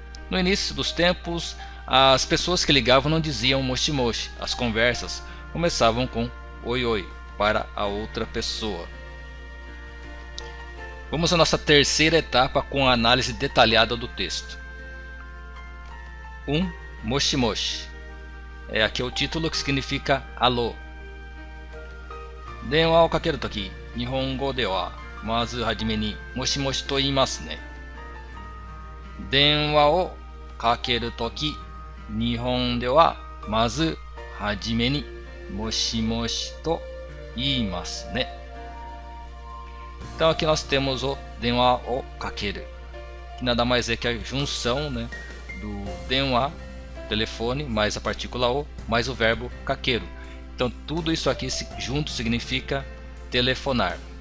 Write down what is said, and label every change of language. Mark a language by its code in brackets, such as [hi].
[pt] No início dos tempos, as pessoas que ligavam não diziam moshi moshi, as conversas começavam com oi oi para a outra pessoa. Vamos à nossa terceira etapa com a análise detalhada do texto. 1. Moshi moshi. Aqui é o título que significa alô. [ja] 電話をかけるとき、日本語ではまずはじめにもしもしと言いますね。電話をかけるとき、日本ではまずはじめにもしもしと言いますね。 [pt] Então aqui nós temos o 電話をかける, que nada mais é que a junção, né, do 電話, telefone, mais a partícula o, mais o verbo kakeru. Então tudo isso aqui junto significa telefonar.